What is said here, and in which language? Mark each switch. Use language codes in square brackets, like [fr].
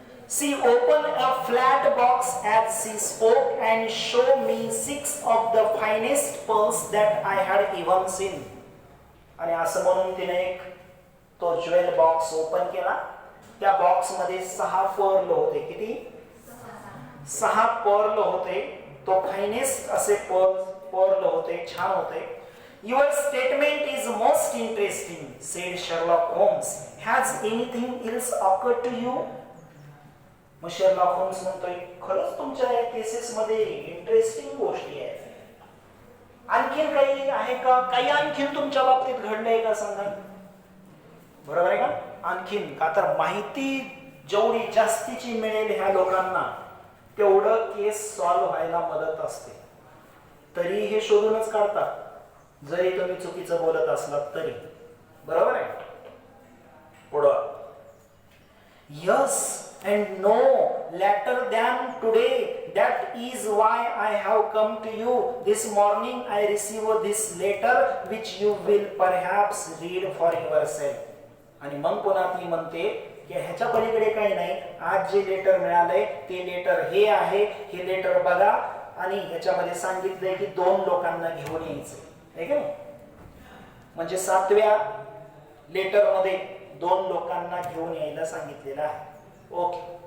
[en] She opened a flat box as she spoke and showed me 6 of the finest pearls that I had even seen. [mr] आणि असं म्हणून तिने एक तो jewel box open केला. त्या बॉक्स मध्ये 6 पर्ल होते. किती? 6 पर्ल होते. तो फायनेस्ट असे पर्ल होते, छान होते. [en] Your statement is most interesting, said Sherlock Holmes. Has anything else occurred to you? [mr] मग शेरलॉक होम्स म्हणतोय, खरंच तुमच्या या केसेस मध्ये इंटरेस्टिंग गोष्टी आहेत. आणखीन काही आहे का? काही आणखीन तुमच्या बाबतीत घडलंय का सांगा. बरोबर आहे का? आणखीन का तर माहिती जेवढी जास्तीची मिळेल ह्या लोकांना तेवढं केस सॉल्व्ह व्हायला मदत असते. तरी हे शोधूनच काढतात, जरी तुम्ही चुकीचं बोलत असलात तरी. बरोबर आहे? पुढं. [en] Yes and no, later than today. That is why I have come to you. This morning I received this letter which you will perhaps read for yourself. [mr] आणि मग पुन्हा ती म्हणते की ह्याच्या पलीकडे काही नाही. आज जे लेटर मिळालंय ते लेटर हे आहे. हे लेटर बघा आणि ह्याच्यामध्ये सांगितलंय की 2 लोकांना घेऊन यायचंय. आहे का नाही? म्हणजे 7व्या लेटर मध्ये 2 लोकांना घेऊन यायला सांगितलेलं आहे. ओके.